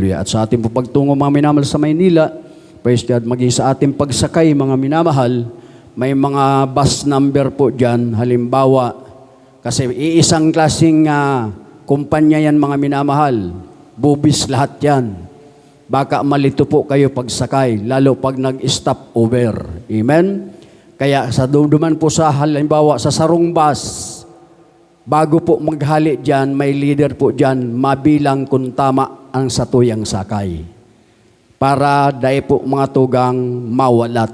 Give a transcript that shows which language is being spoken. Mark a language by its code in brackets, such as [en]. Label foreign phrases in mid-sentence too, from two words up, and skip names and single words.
[tl] At sa ating po pagtungo, mga minamahal, sa Maynila, [en] praise God, [tl] maging sa ating pagsakay, mga minamahal, may mga [en] bus number [tl] po dyan, halimbawa, kasi iisang klaseng kumpanya yan mga minamahal. Bubis lahat yan. Baka malito po kayo pagsakay, lalo pag nag- [en] stop over. [tl] Amen? [bik] Kaya sa duduman po sa halimbawa sa sarong bus, bago po maghali dyan, may leader po dyan, mabilang kung tama ang satuyang sakay. para dahil po mga tugang mawalat.